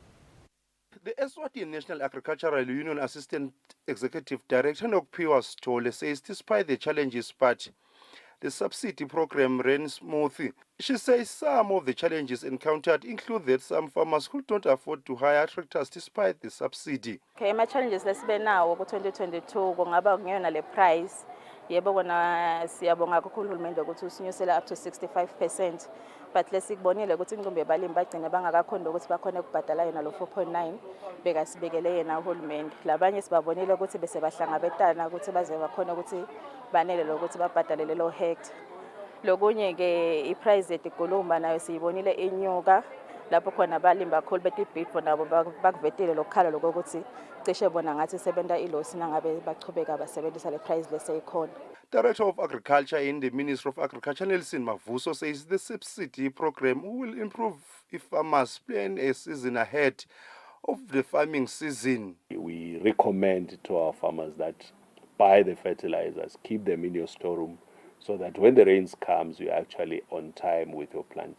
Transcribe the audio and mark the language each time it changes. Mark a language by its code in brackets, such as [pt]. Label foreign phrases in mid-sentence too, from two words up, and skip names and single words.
[en] The Eswatini National Agricultural Union Assistant Executive Director Nokpiwa Stole says despite the challenges, but the subsidy program ran smoothly. She says some of the challenges encountered include that some farmers could not afford to hire tractors despite the subsidy. [ss] Okay, [en] my challenges [ss] lesibe nawo ku-2022 kungaba kungeyona le price. Yebo kona siyabonga kakhulu uhulumende ukuthi usinyusela [en] up to [ss] 65%, but lesikubonile ukuthi inqumbi yabalimi bagcine bangakakhona ukuthi bakhona ukubhadala yena lo 4.9 bekasibekele yena uhulumende. Labanye sibabonile ukuthi bese bahlangabetana ukuthi baze bakhona ukuthi banele lokuthi babhadale lelo hectare. Lokunye ke iprice yetigulumba nayo siyibonile inyuka lapho khona abalimi bakhulu betibhidvo nabo bakuvetile lokukhala lokuthi cishe bona ngathi sebenta ilosi nangabe bachubeka basebenzisa le price leseyikhona. [en] Director of Agriculture in the Ministry of Agriculture, Nelson Mavuso, says the subsidy program will improve if farmers plan a season ahead of the farming season. We recommend to our farmers that buy the fertilizers, keep them in your storeroom, so that when the rains comes, you're actually on time with your planting.